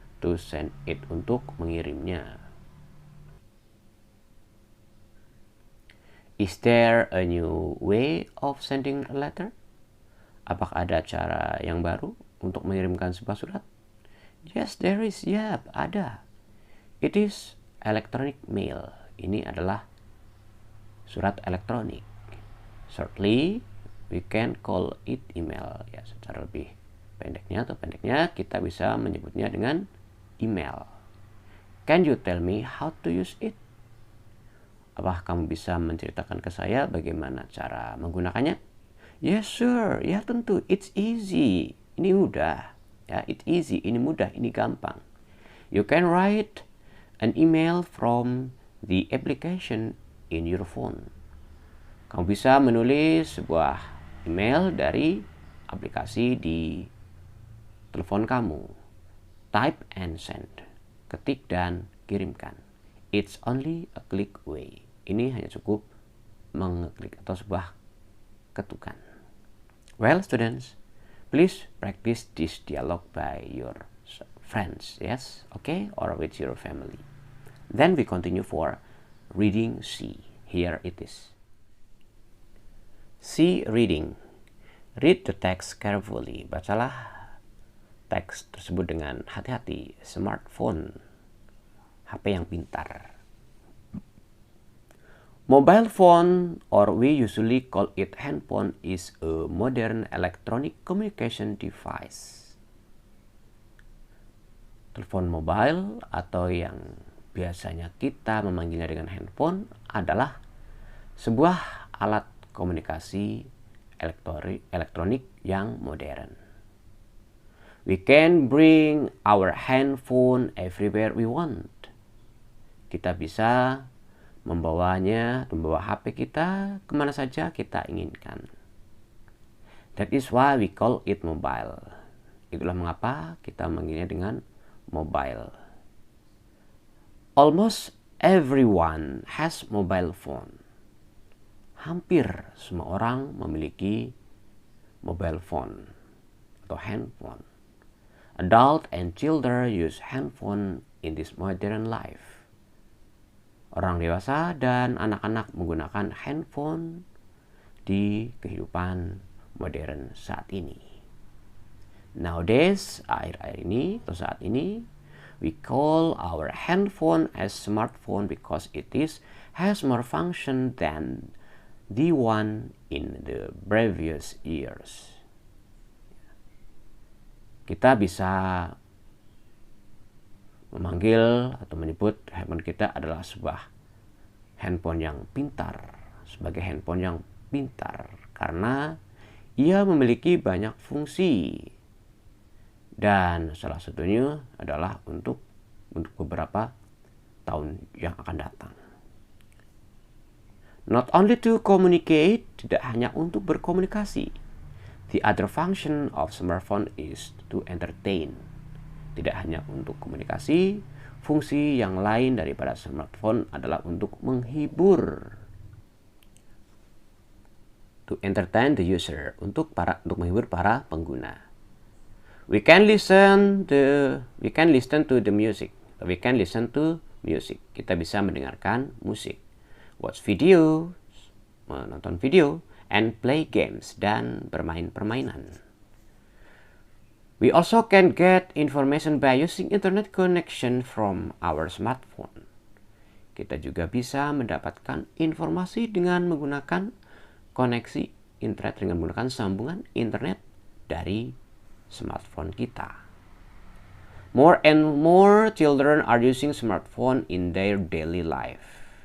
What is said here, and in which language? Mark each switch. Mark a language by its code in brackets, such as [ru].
[en] To send it, [id] untuk mengirimnya. [en] Is there a new way of sending a letter? [id] Apakah ada cara yang baru untuk mengirimkan sebuah surat? [en] Yes, there is. [id] Yep, ada. [en] It is electronic mail. [id] Ini adalah surat elektronik. [en] Shortly, we can call it email. [id] Ya, secara lebih pendeknya kita bisa menyebutnya dengan email. [en] Can you tell me how to use it? [id] Apakah kamu bisa menceritakan ke saya bagaimana cara menggunakannya? [en] Yes, sure. [id] Ya, tentu. [en] It's easy. [id] Ini mudah. Ya, [en] it's easy. [id] Ini mudah. Ini gampang. [en] You can write an email from the application in your phone. [id] Kamu bisa menulis sebuah email dari aplikasi di telepon kamu. [en] Type and send. [id] Ketik dan kirimkan. [en] It's only a click away. [id] Ini hanya cukup mengeklik atau sebuah ketukan. [en] Well, students, please practice this dialogue by your friends, yes? Okay? Or with your family. Then we continue for reading C. Here it is. C. Reading. Read the text carefully. [id] Bacalah teks tersebut dengan hati-hati. Smartphone. HP yang pintar. [en] Mobile phone, or we usually call it handphone, is a modern electronic communication device. [id] Telepon mobile atau yang biasanya kita memanggilnya dengan handphone adalah sebuah alat komunikasi elektronik yang modern. [en] We can bring our handphone everywhere we want. [id] Kita bisa membawa HP kita kemana saja kita inginkan. [en] That is why we call it mobile. [id] Itulah mengapa kita memanggilnya dengan mobile. [en] Almost everyone has mobile phone. [id] Hampir semua orang memiliki mobile phone atau handphone. [en] Adult and children use handphone in this modern life. [id] Orang dewasa dan anak-anak menggunakan handphone di kehidupan modern saat ini. [en] Nowadays, [id] saat ini, [en] we call our handphone as smartphone because it has more function than the one in the previous years. [id] Kita bisa memanggil atau menyebut handphone kita adalah sebuah handphone yang pintar, sebagai handphone yang pintar karena ia memiliki banyak fungsi dan salah satunya adalah untuk beberapa tahun yang akan datang. [en] Not only to communicate, [id] tidak hanya untuk berkomunikasi. [en] The other function of smartphone is to entertain. [id] Tidak hanya untuk komunikasi, fungsi yang lain daripada smartphone adalah untuk menghibur. [en] To entertain the user, [id] untuk menghibur para pengguna. [en] We can listen to the music. We can listen to music. [id] Kita bisa mendengarkan musik. [en] Watch video, [id] menonton video, [en] and play games, [id] dan bermain permainan. [en] We also can get information by using internet connection from our smartphone. [id] Kita juga bisa mendapatkan informasi dengan menggunakan koneksi internet, dengan menggunakan sambungan internet dari smartphone kita. [en] More and more children are using smartphone in their daily life.